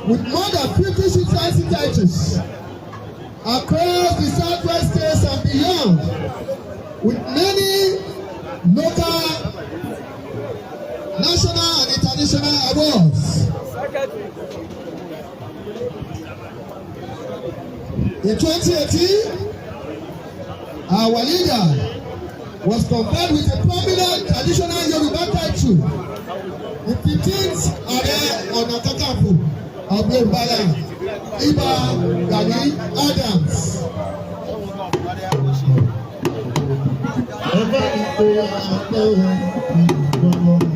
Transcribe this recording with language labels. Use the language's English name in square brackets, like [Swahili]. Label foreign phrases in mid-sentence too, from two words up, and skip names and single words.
[English] with more than fifty chieftaincy titles across the Southwest states and beyond, with many local, national and international awards. In twenty eighteen, our leader was conferred with a prominent traditional Yoruba title, the fifteenth Ààrẹ Ọ̀nà Kakanfò of Yorùbá land, Ìbà Gani Adams. [Yoruba] Ẹ bá mi pe àpò ìgbọ̀nà.